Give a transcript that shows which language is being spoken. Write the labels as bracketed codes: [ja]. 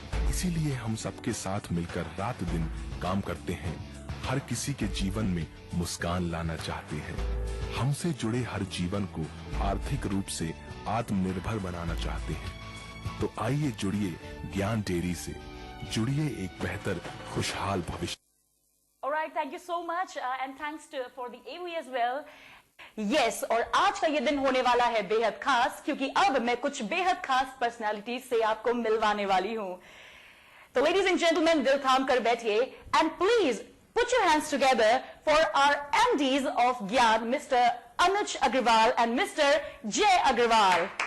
[hi] इसीलिए हम सबके साथ मिलकर रात दिन काम करते हैं। हर किसी के जीवन में मुस्कान लाना चाहते हैं। हमसे जुड़े हर जीवन को आर्थिक रूप से आत्मनिर्भर बनाना चाहते हैं। तो आइए जुड़िए ज्ञान डेयरी से, जुड़िए एक बेहतर खुशहाल भविष्य। [en] Alright, thank you so much and thanks for the AV as well. [hi] Yes, और आज का ये दिन होने वाला है बेहद खास क्योंकि अब मैं कुछ बेहद खास पर्सनालिटीज से आपको मिलवाने वाली हूँ। [en] तो ladies and gentleman, [hi] दिल थाम कर बैठिए [en] And please put your hands together for our MDs of Gyan, Mr. Anuj Agrawal and Mr. Jay Agrawal.